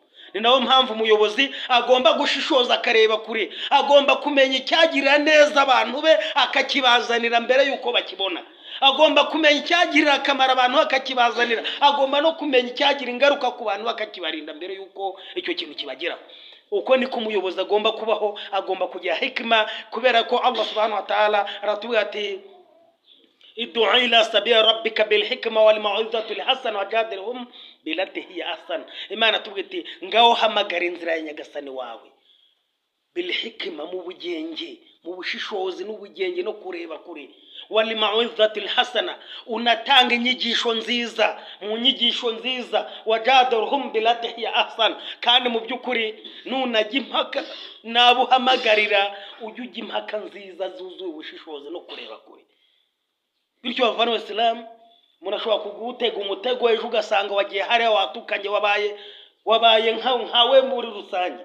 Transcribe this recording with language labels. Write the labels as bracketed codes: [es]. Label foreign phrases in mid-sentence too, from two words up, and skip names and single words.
[rw] Ni nayo mpamvu umuyobozi agomba gushishoza akareba kure, agomba kumenya icyagirira neza abantu be akakibazanira mbere yuko bakibona, agomba kumenya icyagirira akamaro abantu akakibazanira, agomba no kumenya icyagira ingaruka ku bantu akakibarinda mbere yuko icyo kintu kibageraho. Uko niko umuyobozi agomba kubaho, agomba kugira hikima, kubera ko Allah [ar] سبحانه وتعالى [rw] aratubwira ati [ar] ادع إلى سبيل ربك بالحكمة والموعظة الحسنة وجادلهم بالتي هي أحسن. [rw] Imana tubwira ati ngaho hamagara inzira ya nyagasani wawe [ar] بالحكمة, [rw] mu bugenge, mu bushishozi n'ubugenge no kureba kure, [ar] والموعظة الحسنة, [rw] unatanga inyigisho nziza, mu nyigisho nziza, [ar] وجادلهم بالتي هي أحسن. [rw] Kandi mu by'ukuri nunajya impaka nabo hamagarira ujye ujya impaka nziza zuzuye ubushishozi no kureba kure. Bityo bavana w'Islam, umuntu ashobora kugutega umutego ejo ugasanga wagiye hariya watukanye, wabaye nkawe muri rusange.